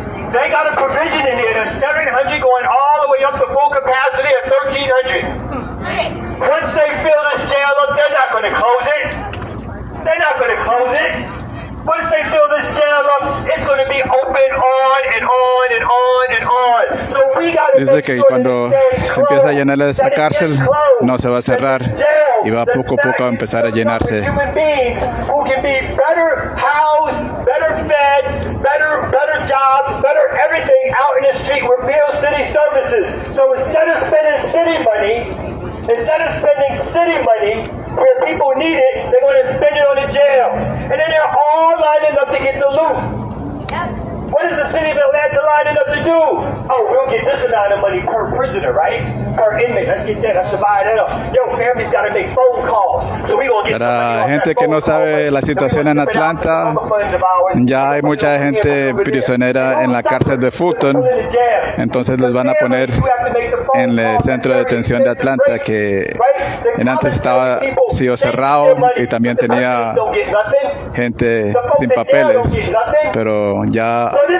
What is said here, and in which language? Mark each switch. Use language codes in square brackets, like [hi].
[en] They got a provision in there that's 700 going all the way up to full capacity at 1,300. Once they fill this jail up, they're not going to close it. They're not going to close it. Once they fill this jail up, it's going to be open on and on and on and on. So we got to [es] Dice que cuando se empieza a llenar esta cárcel, no se va a cerrar y va poco a poco a empezar a llenarse. [en] Human beings who can be better housed, better fed, better jobs, better everything out in the street with real city services. So instead of spending city money where people need it, they're going to spend it on the jails. And then they're all lining up to get the loot. Yes. What is the city of Atlanta lining up to do? Oh, we'll get this amount of money per prisoner, right? Per inmate. Let's get that. Let's divide that up. Yo, families got to make phone calls. So we're going to get [es] Para gente que no sabe la situación en Atlanta, ya hay mucha gente prisionera en la cárcel de Fulton. Entonces les van a poner en el centro de detención de Atlanta, que antes estaba sido cerrado y también tenía gente sin papeles, pero ya